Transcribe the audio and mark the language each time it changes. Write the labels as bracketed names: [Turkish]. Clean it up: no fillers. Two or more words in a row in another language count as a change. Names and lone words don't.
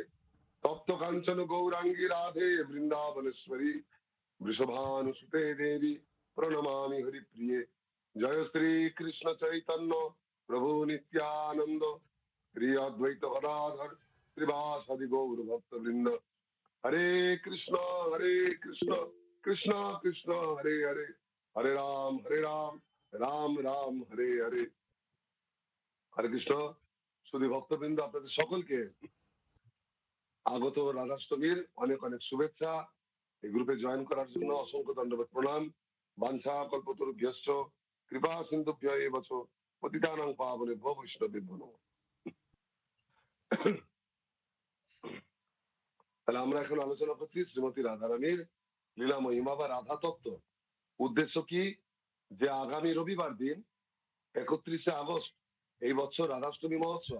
[Sanskrit] तप्त कांचन गौरांगी राधे वृंदावनेश्वरी वृषभानुसुते देवी प्रणमामि हरिप्रिये। जय श्री कृष्ण चैतन्य प्रभु नित्यानंद श्री अद्वैत गदाधर श्रीवासदि गौर भक्त वृंद। हरे कृष्ण कृष्ण कृष्ण हरे हरे हरे राम राम राम हरे हरे। हरे कृष्ण। [Bangla] শুধু ভক্তবৃন্দ, আপনাদের সকলকে আগত রাধাষ্টমীর অনেক অনেক শুভেচ্ছা। এই গ্রুপে জয়েন করার জন্য অসংখ্য ধন্যবাদ প্রণাম। [Sanskrit] বাঞ্ছা কল্পতরুভ্যশ্চ কৃপা সিন্ধুভ্য এব চ পতিতানাং পাবনেভ্যো বৈষ্ণবেভ্যো নমঃ। [Bangla] তাহলে আমরা এখন আলোচনা করছি শ্রীমতী রাধারানীর লীলা মহিমা বা রাধা তত্ত্ব। উদ্দেশ্য কি? যে আগামী রবিবার দিন 31শে আগস্ট এই বছর রাধাষ্টমী মহোৎসব।